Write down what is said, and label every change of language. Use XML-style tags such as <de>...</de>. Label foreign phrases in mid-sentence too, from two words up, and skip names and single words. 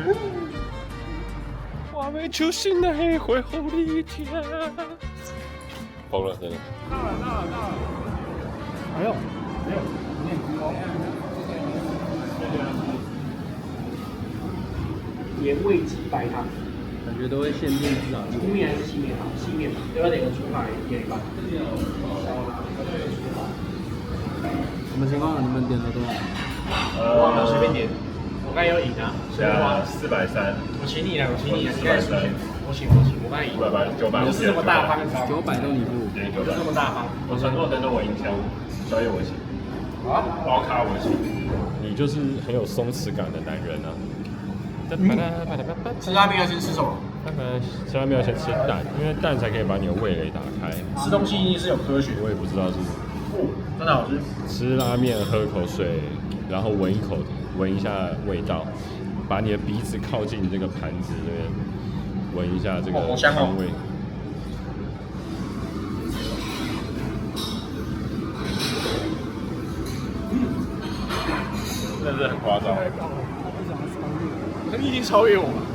<zh>我沒出現的黑會後的一天。瘋了，真的。到了。哎呦，原味雞白湯，感覺都會限定至少粗麵還是細麵好？細麵嘛，要不要點個豬排點一半？什麼情況？你們點了多少？我隨便點，我剛才有贏啊，所以花 430。我請你了，你剛才輸錢，我請，我剛才贏。 500，900，你就是這麼大方，900都你付，就這麼大方。我承諾等等我贏錢，宵夜我請，包卡我請。你就是很有鬆弛感的男人啊。吃拉麵要先吃什麼？吃拉麵要先吃蛋，因為蛋才可以把你的味蕾打開。吃東西一定是有科學，我也不知道是。真的好吃。吃拉麵喝口水，然後聞一下味道，把你的鼻子靠近這個盤子這邊，聞一下這個香味。真的是很誇張。你已經超越我了。</zh>